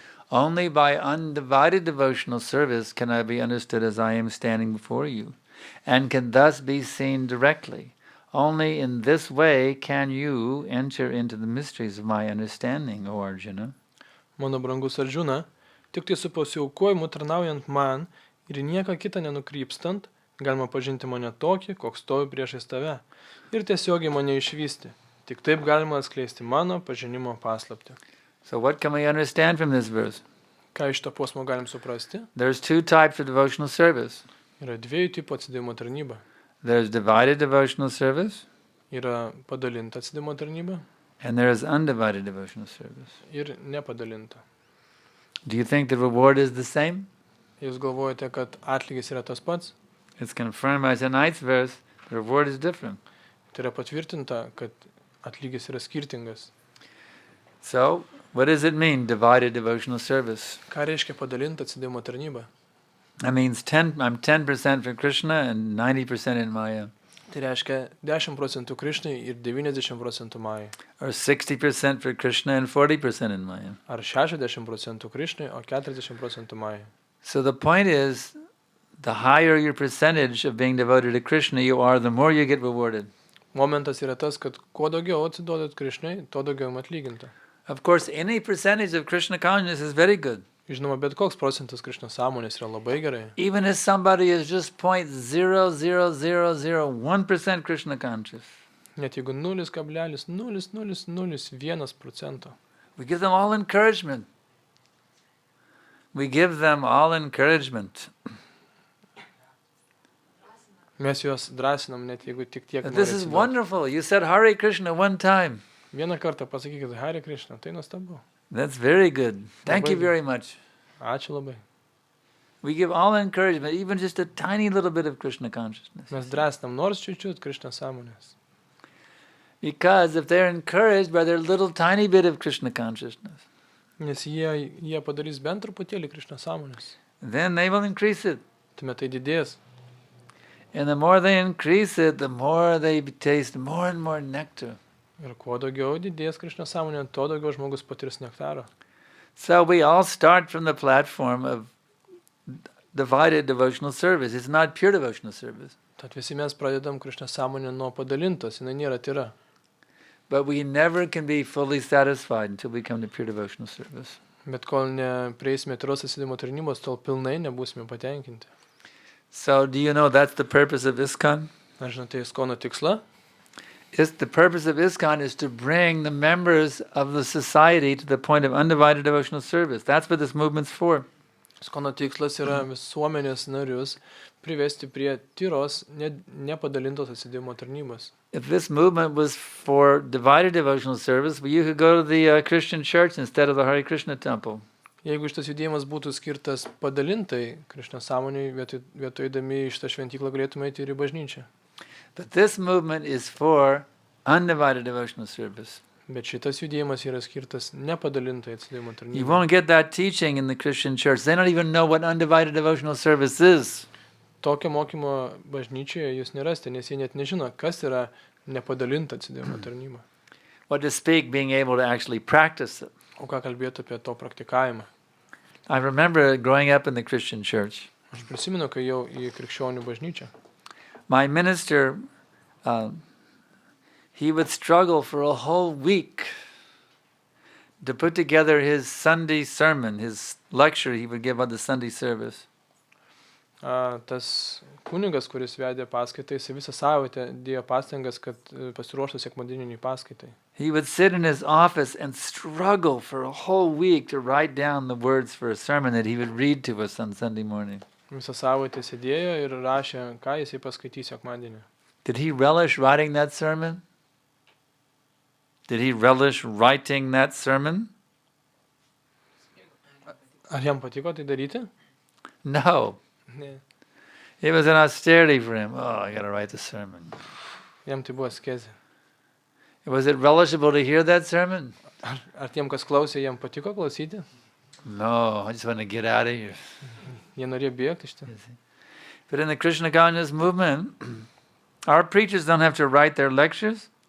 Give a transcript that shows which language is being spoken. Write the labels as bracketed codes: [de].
[en] Only by undivided devotional service can I be understood as I am standing before you, and can thus be seen directly. Only in this way can you enter into the mysteries of my understanding, O Arjuna. [lt] Mano brangus Arjuna, tik tai su pasiaukojimu tarnaujant man ir nieką kitą nenukrypstant, galima pažinti mane tokį, koks stovi priešais tave, ir tiesiogiai mane išvysti. Tik taip galima atskleisti mano pažinimo paslaptį. [en] So what can we understand from this verse? [lt] Ką iš to posmo galim suprasti? [en] There's two types of devotional service. [lt] Yra dviejų tipų atsidavimo tarnyba. [en] There's divided devotional service, [lt] Yra padalinta atsidavimo tarnyba [en] and there is undivided devotional service. [lt] ir nepadalinta. [en] Do you think the reward is the same? [lt] Jūs galvojate, kad atlygis yra tas pats? [en] It's confirmed by tonight's verse. The reward is different. [lt] Tai yra patvirtinta, kad atlygis yra skirtingas. [en] So, what does it mean, divided devotional service? [lt] Ką reiškia padalinta atsidavimo tarnyba? [en] That means I'm 10% for Krishna and 90% in Maya. [lt] Tai reiškia 10% Krišnai ir 90% Majai. [en] Or 60% for Krishna and 40% in Maya. [lt] Ar 60% Krišnai, o 40% Majai. [en] So the point is, the higher your percentage of being devoted to Krishna you are, the more you get rewarded. [lt] Momentas yra tas, kad kuo daugiau atsiduodat Krišnai, tuo daugiau jums atlyginta. [en] Of course, any percentage of Krishna consciousness is very good. [lt] Žinoma, bet koks procentas Krišna sąmonės yra labai gerai. [en] Even if somebody is just 0.00001% Krishna conscious. [lt] Net jeigu 0,0001%. [en] We give them all encouragement. We give them all encouragement. [lt] Mes juos drąsinam, net jeigu tik tiek. [en] This is wonderful. You said Hare Krishna one time. [lt] Vieną kartą pasakykit Hare Krishna, tai nuostabu. [en] That's very good. Thank you very much. [lt] Ačiū labai. [en] We give all encouragement, even just a tiny little bit of Krishna consciousness. [lt] Mes drąsinam nors čiut Krišna sąmonės. [en] Because if they're encouraged by their little tiny bit of Krishna consciousness, [lt] Nes jie padarys bent truputėlį Krišna sąmonės. [en] then they will increase it. [lt] Tuomet tai didės. [en] And the more they increase it, the more they taste more and more nectar. [lt] Ir kuo daugiau didės Krišna sąmonė, tuo daugiau žmogus patirs nektaro. [en] So we all start from the platform of divided devotional service. It's not pure devotional service. [lt] Tad visi mes pradedam Krišna sąmonę nuo padalintos, jinai nėra tyra. [en] But we never can be fully satisfied until we come to pure devotional service. [lt] Bet kol neprieisime tyros atsidavimo tarnybos, tol pilnai nebūsime patenkinti. [en] So do you know that's the purpose of ISKCON? [lt] Ar žinote, ISKCON tiksla? [en] The purpose of ISKCON is to bring the members of the society to the point of undivided devotional service. That's what this movement's for. [lt] ISKCON tikslas yra visuomenės narius privesti prie tyros, nepadalintos atsidavimo tarnybos. [en] If this movement was for divided devotional service, well, you could go to the Christian church instead of the Hare Krishna temple. [lt] Jeigu šitas judėjimas būtų skirtas padalintai Krišna sąmoniai, vietoj eidami į šitą šventyklą galėtume eiti ir į bažnyčią. [en] But this movement is for undivided devotional service. [lt] Bet šitas judėjimas yra skirtas nepadalintai atsidavimo [en] You [lt] tarnybai. [en] won't get that teaching in the Christian church. They don't even know what undivided devotional service is. [lt] Tokio mokymo bažnyčioje jūs nerasite, nes jie net nežino, kas yra nepadalinta atsidavimo tarnyba. [en] What to speak, being able to actually practice it. [lt] O ką kalbėti apie to praktikavimą? [en] I remember growing up in the Christian church. [lt] Aš prisimenu, kai jau į krikščionių bažnyčią. [en] My minister, he would struggle for a whole week to put together his Sunday sermon, his lecture he would give on the Sunday service. [lt] Tas kunigas, kuris vedė paskaitą, jis visą savaitę dėjo pastangas, kad pasiruoštų sekmadieniniai paskaitai. [en] He would sit in his office and struggle for a whole week to write down the words for a sermon that he would read to us on Sunday morning. [lt] Visą savaitę sėdėjo ir rašė, ką jisai paskaitys sekmadienį. [en] Did he relish writing that sermon? Did he relish writing that sermon? [lt] Ar jam patiko tai daryti? [en] No. [lt] Ne. [en] It was an austerity for him. Oh, I got to write the sermon. [lt] Jam tai buvo askezė. [en] Was it relishable to hear that sermon? [lt] Ar tiem, kas klausė, jam patiko klausyti? [en] No, I just want to get out of here. [lt] Jie norėjo bėgti iš ten. [en] But in the Krishna consciousness movement, our preachers don't have to write their lectures.